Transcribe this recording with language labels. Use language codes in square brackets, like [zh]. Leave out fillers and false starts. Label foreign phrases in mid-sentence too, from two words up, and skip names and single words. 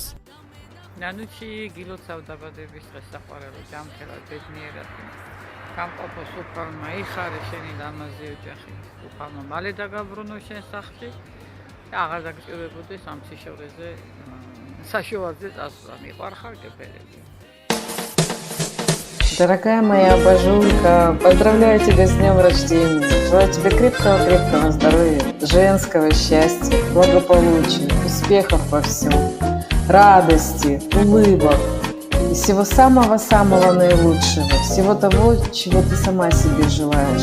[ka] ნანუჩი, გილოცავ დაბადების დღეს საყვარელო ჯანმრთელად, ბედნიერად. გამყოფო სუფალმა, იხარე შენი ლამაზი ოჯახი. სუფალმა მალე დაგაბრუნო შენ სახლში და აღარ დაგჭირებოდეს ამ სიშორეზე [ru] сашиваться асла, [ka] მიყვარხარ გეფერები. [ru] Дорогая моя божулька, поздравляю тебя с днем рождения. Желаю тебе крепкого здоровья, женского счастья, благополучия, успехов во всем, радости, улыбок и всего самого-самого наилучшего, всего того, чего ты сама себе желаешь.